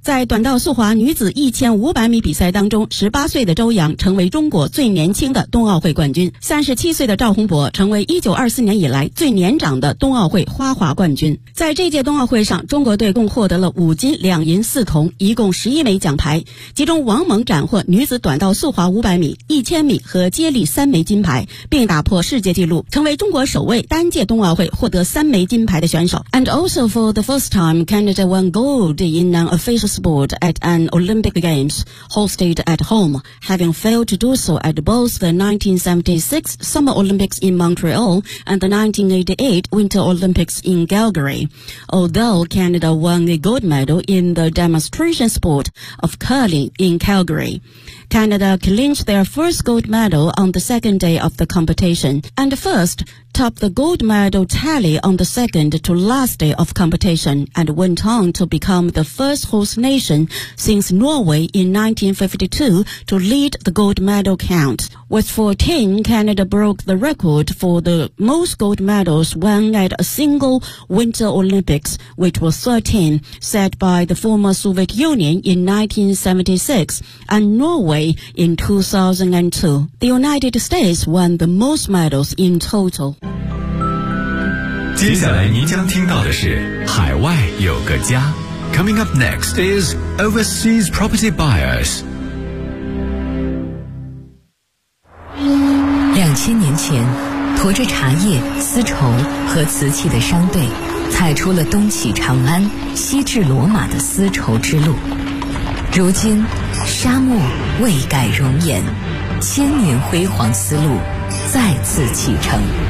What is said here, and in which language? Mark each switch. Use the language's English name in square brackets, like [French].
[Chinese] 在短道速滑女子1500米比赛当中，18岁的周洋成为中国最年轻的冬奥会冠军，37岁的赵宏博成为1924年以来最年长的冬奥会花滑冠军。在这届冬奥会上，中国队共获得了5金2银4铜，一共11枚奖牌，其中王蒙斩获女子短道速滑500米、1000米和接力3枚金牌，并打破世界纪录，成为中国首位单届冬奥会获得3枚金牌的选手。 [English] And also for the first time, Canada won gold in an official sport at an Olympic Games hosted at home, having failed to do so at both the 1976 Summer Olympics in Montreal and the 1988 Winter Olympics in Calgary. Although Canada won a gold medal in the demonstration sport of curling in Calgary, Canada clinched their first gold medal on the second day of the competition, and first topped the gold medal tally on the second to last day of competition, and went on to become the first host nation since Norway in 1952 to lead the gold medal count. With 14, Canada broke the record for the most gold medals won at a single Winter Olympics, which was 13, set by the former Soviet Union in 1976 and Norway in 2002. The United States won the most medals in total. [Chinese] 接下来您将听到的是海外有个家。 [English] Coming up next is Overseas Property Buyers。 [Chinese] 2000年前，驮着茶叶、丝绸和瓷器的商队踩出了东起长安、西至罗马的丝绸之路，如今沙漠未改容颜，千年辉煌丝路再次启程。